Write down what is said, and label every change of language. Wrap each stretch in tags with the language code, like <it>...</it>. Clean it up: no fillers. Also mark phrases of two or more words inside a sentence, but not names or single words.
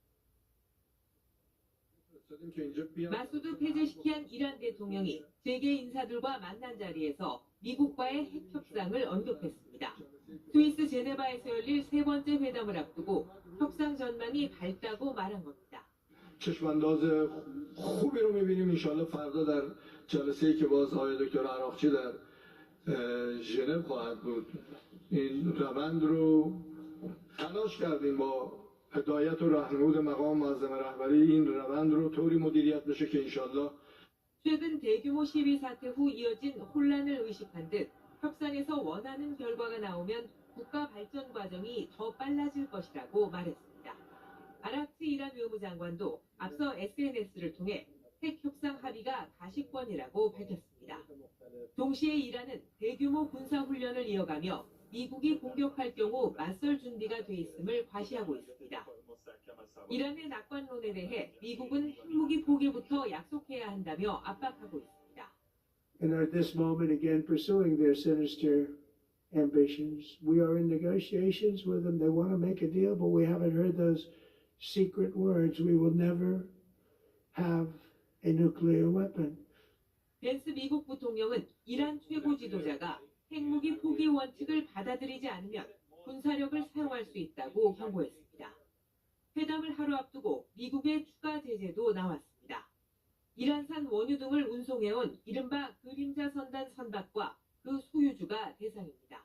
<ko>마수드 페제시키안 이란 대통령이 세계 인사들과 만난 자리에서 미국과의 핵 협상을 언급했습니다. 스위스 제네바에서 열릴 세 번째 회담을 앞두고 협상 전망이 밝다고 말한 겁니다.</ko> <fa>چشمانداز خوبی رو می‌بینیم انشالله فردا در جلسه‌ای که باز آقای دکتر عراقچی در ژنو خواهد بود این روند رو تلاش کردیم با هدایت و راهنمود مقام معظم رهبری این روند رو طوری مدیریت بشه که انشالله</fa> <ko>최근 대규모 시위 사태 후 이어진 혼란을 의식한 듯 협상에서 원하는 결과가 나오면 국가 발전 과정이 더 빨라질 것이라고 말했습니다. 아락치 이란 외무장관도 앞서 SNS를 통해 핵 협상 합의가 가시권이라고 밝혔습니다. 동시에 이란은 대규모 군사훈련을 이어가며 미국이 공격할 경우 맞설 준비가 돼 있음을 과시하고 있습니다. 이란의 낙관론에 대해 미국은 핵무기 포기부터 약속해야 한다며 압박하고 있습니다.</ko> <en>And at this moment again pursuing their sinister ambitions. We are in negotiations with them. They want to make a deal, but we haven't heard those secret words. We will never have a nuclear weapon.</en> <ko>벤스 미국 부통령은 이란 최고 지도자가 핵무기 포기 원칙을 받아들이지 않으면 군사력을 사용할 수 있다고 경고했습니다. 회담을 하루 앞두고 미국의 추가 제재도 나왔습니다. 이란산 원유 등을 운송해온 이른바 그림자 선단 선박과 그 소유주가 대상입니다.</ko>